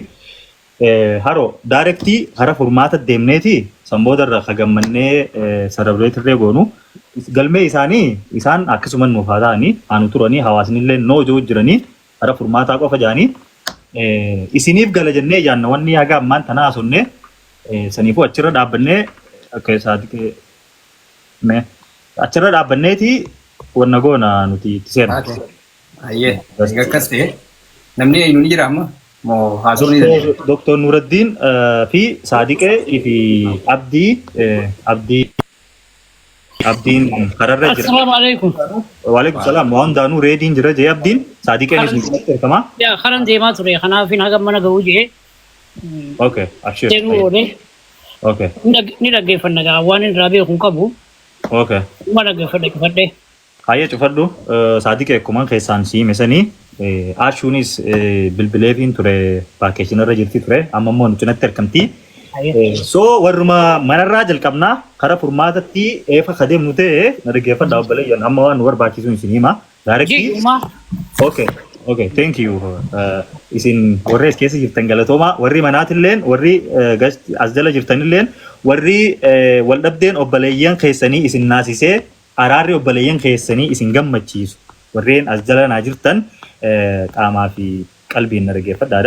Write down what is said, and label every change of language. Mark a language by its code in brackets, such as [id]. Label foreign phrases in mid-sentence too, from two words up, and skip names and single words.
[om] Haro directii hara furmaata deemneeti samboodarra kagammannee celebrate goonu galmee isaan akkasuman nuuf haa ta'anii aanu turanii hawaasnillee noo jiru jiranii hara furmaataa qofa jaanii isiniif gala jennee yaanna wanni haga ammaan tanaa haasofne saniifuu achirra dhaabbannee akka saadiqee achirra dhaabbanneeti wanna goona nuti itti seerra. Ayyee akkas ta'e namni eenyu ni jira amma. Dr. Nuruddin fi Sadiqe fi Abdiin kararra jira. Assalamualaikum. Waalaikumsalam. Waan daanuu reediin jira jee Abdiin Sadiqeen isin beekama. Yaa karan deemaa ture kanaaf haga mana ga'uu jee. Okay, abshir. Deemuu oole. Okay. Ni dhaggeeffanna gaa waan irraa beekuu qabu. Okay. Ma dhaggeeffadhe. Hayyee cufadhu Sadiqee akkuma keessaan siime sanii Ashuunis bilbileefiin ture vaakeeshinarra jirti ture amma immoo nuti natti argamti. So warruma manarraa jalqabnaa karaa furmaatatti eefa kadeemnu ta'e na dhaggeeffadhaa obboleeyyan amma waan nu barbaachisu isin hima. Directii. [en] Okay. Okay, thank you. [om] Isin warri as keessa jirtan galatooma, warri manaatilleen, warri as jala jirtanilleen, warri wal dhabdeen obboleeyyan keessanii isin naasisee araarri obboleeyyan keessanii isin gammachiisu. Warreen as jala naa jirtan qaamaa fi qalbiin na dhaggeeffadhaadha.